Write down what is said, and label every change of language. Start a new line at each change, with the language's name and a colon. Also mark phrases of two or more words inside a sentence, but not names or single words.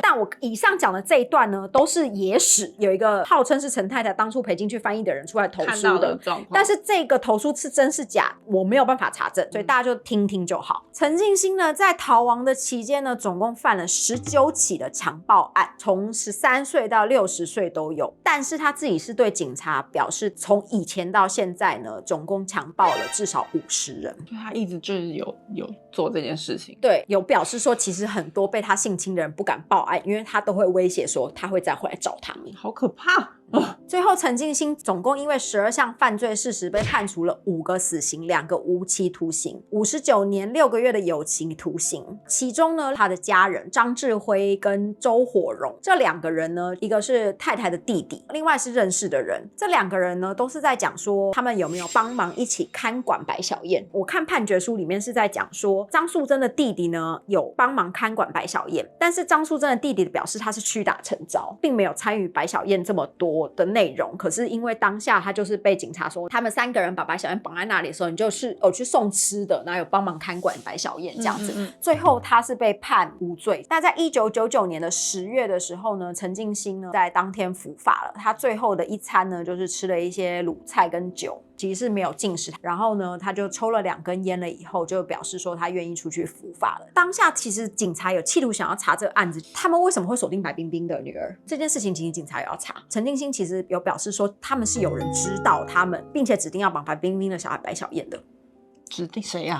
Chinese: 對，但我以上講的這一段呢，都是野史，有一個號稱是陳太太當初陪進去翻譯的人出來投書的狀況，但是這個投書是真是假，我沒有辦法查證，所以大家就聽聽就好。陳進興呢，在逃亡的期間呢，總共犯了19起的強暴案，從13歲到60歲都有。但是他自己是對警察表示，從以前到現在呢，总共強暴了至少50人。对，他一直就是有做這件事情。对，有表示說，其實很多被他性侵的人不敢報案，因為他都會威脅說他會再回來找他們。好可怕！最後陳進興總共因為12項犯罪事實被判處了5個死刑，2個無期徒刑，59年6個月的有期徒刑。其中呢，他的家人張志輝跟周火榮這2個人呢，一個是太太的弟弟，另外是認識的人。這2個人呢，都是在講說他們有沒有幫忙一起看管白小燕。我看判決書裡面是在講說張素貞的弟弟呢有幫忙看管白小燕，但是張素貞的弟弟表示他是屈打成招，並沒有參與白小燕這麼多的內容。可是因為當下他就是被警察說他們3個人把白小燕綁在那裡的時候，你就是有去送吃的，然後有幫忙看管白小燕這樣子。最後他是被判無罪。但在1999年的10月的時候呢，陳進興呢在當天伏法了。他最後的一餐呢就是吃了一些滷菜跟酒，其實是沒有進食。然後呢他就抽了2根菸了以後，就表示說他願意出去伏法了。當下其實警察有企圖想要查這個案子，他們為什麼會鎖定白冰冰的女兒這件事情，其實警察也要查。陳進興其實有表示說他們是有人知道他們，並且指定要綁白冰冰的小孩白小燕的。指定誰呀？